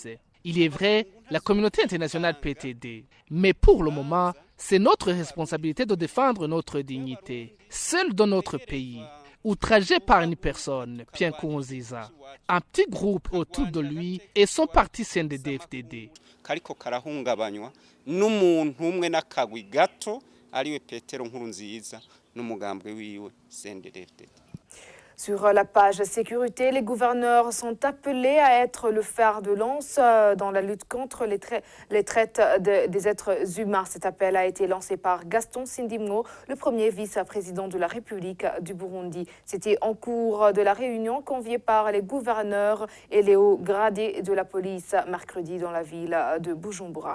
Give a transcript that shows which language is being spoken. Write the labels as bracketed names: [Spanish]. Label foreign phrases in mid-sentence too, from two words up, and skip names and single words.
[French] Il est vrai, la communauté internationale peut aider. Mais pour le moment, c'est notre responsabilité de défendre notre dignité. Seul dans notre pays, outragé par une personne, Pierre Nkurunziza, un petit groupe autour de lui et son parti CNDD-FDD. [Rundi] Kariko karahungabanywa n'umuntu umwe n'akagwi gato ariwe Petero Nkurunziza n'umugambwe wiwe CNDD-FDD. [French] Sur la page sécurité, les gouverneurs sont appelés à être le fer de lance dans la lutte contre les traites des êtres humains. Cet appel a été lancé par Gaston Sindimgo, le premier vice-président de la République du Burundi. C'était en cours de la réunion conviée par les gouverneurs et les hauts gradés de la police mercredi dans la ville de Bujumbura.